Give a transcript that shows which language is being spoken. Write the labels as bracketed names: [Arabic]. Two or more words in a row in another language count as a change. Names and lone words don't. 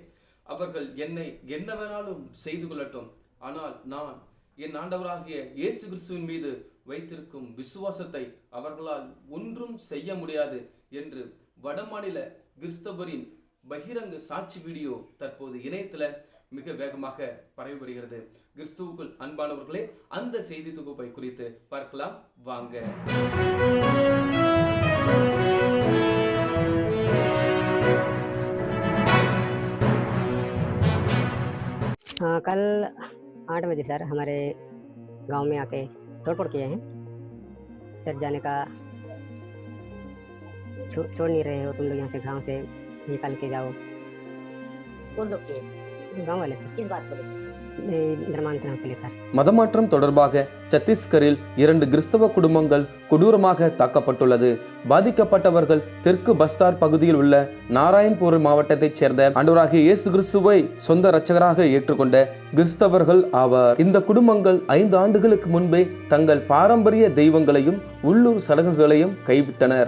[Tamil] அவர்கள் என்னை என்ன வேணாலும் செய்து கொள்ளட்டும், ஆனால் நான் என் ஆண்டவராகிய இயேசு கிறிஸ்துவின் மீது வைத்திருக்கும் விசுவாசத்தை அவர்களால் ஒன்றும் செய்ய முடியாது என்று வடமாநில கிறிஸ்தவரின் பகிரங்க சாட்சி வீடியோ தற்போது இணையத்தில் மிக வேகமாக பரவி வருகிறது. கிறிஸ்துவுக்குள் அன்பானவர்களே, அந்த செய்தி தொகுப்பை குறித்து பார்க்கலாம் வாங்க. [Hindi] कल 8 बजे सर हमारे गांव में आके तोड़फोड़ किए हैं। चर्च जाने का छोड़ नहीं रहे हो तुम लोग, यहाँ से गांव से निकाल के जाओ। कौन लोग किए? गांव वाले सर। किस बात को लेकर? धर्मांतरण को लेकर। [Tamil] மதமாற்றம் தொடர்பாக சத்தீஸ்கரில் 2 கிறிஸ்தவ குடும்பங்கள் கொடூரமாக தாக்கப்பட்டுள்ளது. பாதிக்கப்பட்டவர்கள் தெற்கு பஸ்தார் பகுதியில் உள்ள நாராயண்பூர் மாவட்டத்தைச் சேர்ந்த ஆண்டவராகிய இயேசு கிறிஸ்துவை சொந்த இரட்சகராக ஏற்றுக்கொண்ட கிறிஸ்தவர்கள் ஆவார். இந்த குடும்பங்கள் 5 ஆண்டுகளுக்கு முன்பே தங்கள் பாரம்பரிய தெய்வங்களையும் உள்ளூர் சடங்குகளையும் கைவிட்டனர்.